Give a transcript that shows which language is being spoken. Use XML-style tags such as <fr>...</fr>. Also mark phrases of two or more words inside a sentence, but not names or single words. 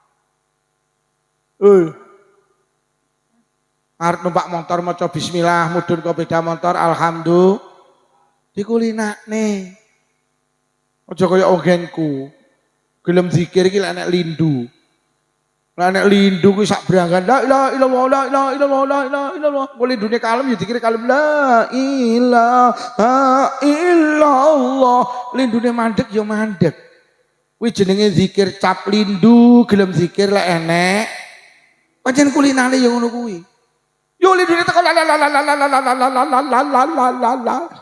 <jv>Arep numpak motor maca bismillah, mudhun ke beda motor alhamdulillah. Dikulinakne. Aja kaya ogenku. Gelem zikir iki lek nek lindu. Lek nek lindu kuwi sak branggan</jv> <ar>لا إله إلا الله لا إله إلا الله لا إله إلا الله.</ar> <jv>Kok lindune kalem ya dikira kalem</jv> <ar>لا إله إلا الله.</ar> <jv>Lindune mandek ya mandek. Kuwi jenenge zikir cap lindu, gelem zikir lek enek. Pancen kulinane ya ngono kuwi. Yo lindune teko la la la la la la la la la la.</jv>